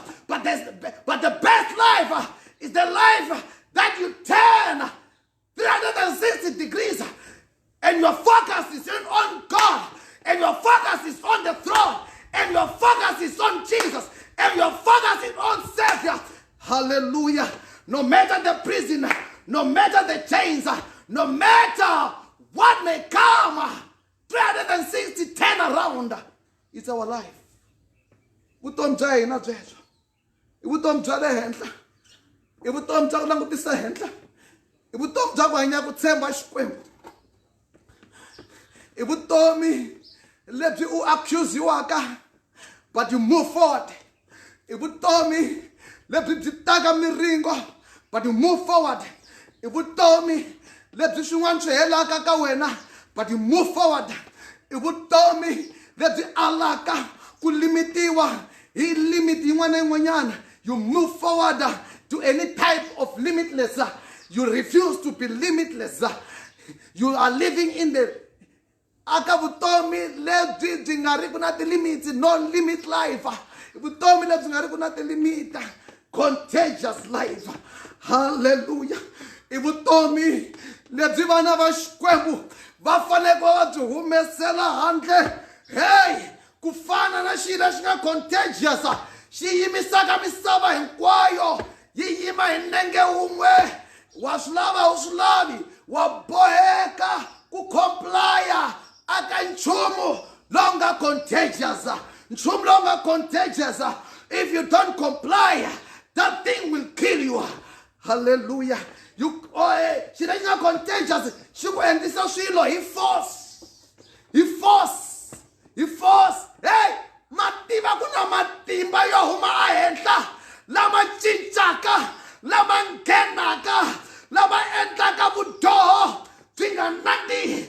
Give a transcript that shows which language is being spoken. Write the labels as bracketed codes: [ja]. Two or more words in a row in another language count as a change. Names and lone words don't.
[en] But the best life is the life that you turn 360 degrees and your focus is on God, and your focus is on the throne, and your focus is on Jesus, and your focus is on Savior. Hallelujah. No matter the prison, no matter the chains, no matter what may come, 360 turn around. It's our life. [ts] Vutomi bya hina byebyo. I vutomi bya le henhla. I vutomi bya ku langutisa henhla. I vutomi bya ku hanya ku tshemba Xikwembu. I vutomi lebyi u accuse-iwaka, [en] but you move forward. [ts] I vutomi lebyi byi taka miringo, [en] but you move forward. [ts] I vutomi lebyi swin'wana swi helaka ka wena, [en] but you move forward. [ts] I vutomi lebyi alaka ku limitiwa hi limit yin'wana na yin'wanyana. [en] You move forward to any type of limitless. You refuse to be limitless. You are living in the [ts] aka vutomi lebyi byi nga ri ku na ti-limits, [en] no limit life. [ts] Vutomi lebyi nga ri ku na ti-limit, [en] contagious life. [ts] Hallelujah. I vutomi lebyi vana va Xikwembu va fanele va byi humesela handle. Hey, ku fana na xilo lexi nga contagious xi yimisaka misava hinkwayo yi yima hi nenge wun'we. Wa swi lava u swi lavi, wa boheka ku complya aka nchumu lowu nga contagious. Nchumu lowu nga contagious. [en] If you don't comply, that thing will kill you. Hallelujah. [ts] Xilo lexi nga contagious xi ku endlisa swilo hi force. Hi force. Hi force. Hey, matimba ku na matimba yo huma ahenhla lama cincaka, lama nghenaka, lama endlaka vudoho byi nga nandzihi,